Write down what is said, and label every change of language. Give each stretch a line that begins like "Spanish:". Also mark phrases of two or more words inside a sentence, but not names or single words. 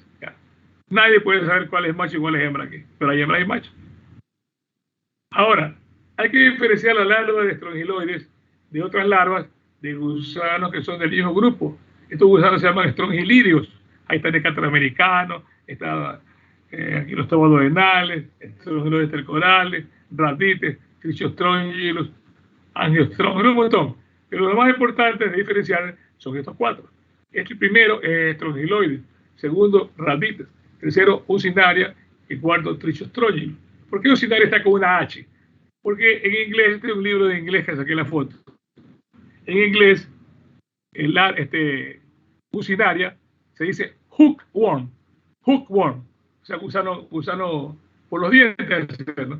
Spanish: Nadie puede saber cuál es macho y cuál es hembra aquí, pero hay hembra y macho. Ahora, hay que diferenciar las larvas de estrongiloides de otras larvas de gusanos que son del mismo grupo. Estos gusanos se llaman estrongilídeos. Ahí está el decatramericanos, está aquí los tobodoenales, estrongiloides tercorales, radites, trichostrongilos, angiostrongilos, un montón. Pero lo más importante de diferenciar son estos 4. Este primero es estrongiloides, segundo radites, tercero ucinaria y cuarto trichostrógilo. ¿Por qué ucinaria está con una H? Porque en inglés, este es un libro de inglés que saqué la foto. En inglés, ucinaria se dice hookworm, o sea, gusano por los dientes, ¿no?